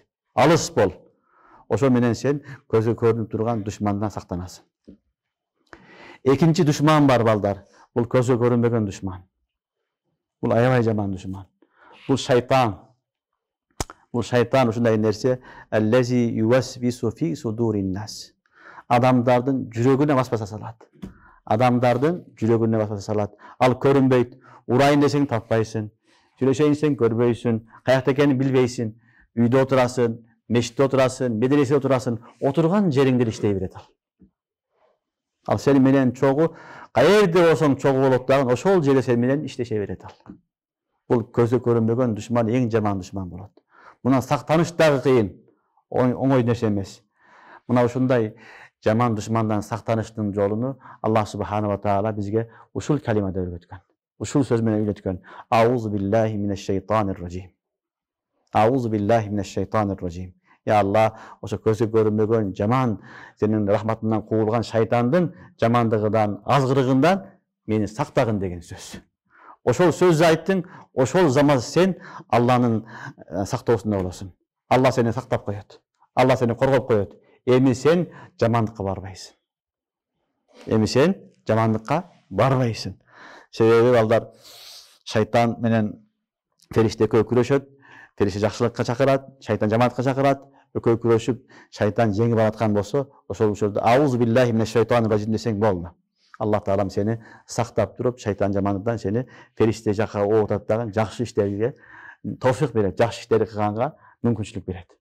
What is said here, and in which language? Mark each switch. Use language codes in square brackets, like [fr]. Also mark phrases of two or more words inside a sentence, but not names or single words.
[ky] Алыс бол. Ошо менен сен көзгө көрүнүп турган душмандан сактанасың. Экинчи душман бар балдар. Бул көзгө көрүнбөгөн душман. Бул аябай жаман душман. Бул шайтан. Бул шайтан ушундай нерсе, [ar] الذي يوسوس في صدور الناس. [ky] Адамдардын жүрөгүнө васваса салат. Адамдардын жүрөгүнө васваса салат. Ал көрүнбөйт. Урайын десең таппайсың. Сүйлөшөйүн десең көрбөйсүң. Каякта экенин билбейсиң. Үйдө отурасың, мешитте отурасың, медреседе отурасың. Отурган жериңде иштей берет ал. Ал сени менен чогуу, каерде болсоң чогуу болот дагы, ошол жерде сени менен иштеше берет ал. Бул көзгө көрүнбөгөн душман эң жаман душман болот. Мына сактаныш дагы кыйын, оңой нерсе эмес. Мына ушундай жаман душмандан сактаныштын жолуну [ar] الله سبحانه وتعالى [ky] бизге ушул калимада үйрөткөн. Ушул сөз менен үйрөткөн. [ar] أعوذ بالله من الشيطان الرجيم. أعوذ بالله من الشيطان الرجيم. يا الله, [ky] ошо көзгө көрүнбөгөн жаман, сенин рахматыңдан куулган шайтандын жамандыгынан, азгырыгынан мени сактагын деген сөз. Ошол сөздү айттың, ошол замат сен Алланын сактоосунда болосуң. Алла сени сактап коет. Алла сени коргоп коет. Эми сен жамандыкка барбайсың. Эми сен жамандыкка барбайсың. Себеби балдар шайтан менен фериште экөө күрөшөт. Фериште жакшылыкка чакырат, шайтан жамандыкка чакырат. Экөө күрөшүп, шайтан жеңип алаткан болсо, ошол учурда [ar] أعوذ بالله من الشيطان الرجيم [ky] десең болду. Аллах таалам сени сактап туруп, шайтан жамандыктан сени фериште жакка оотат дагы жакшы иштерге товфик берет, жакшы иштерди кылганга мүмкүнчүлүк берет.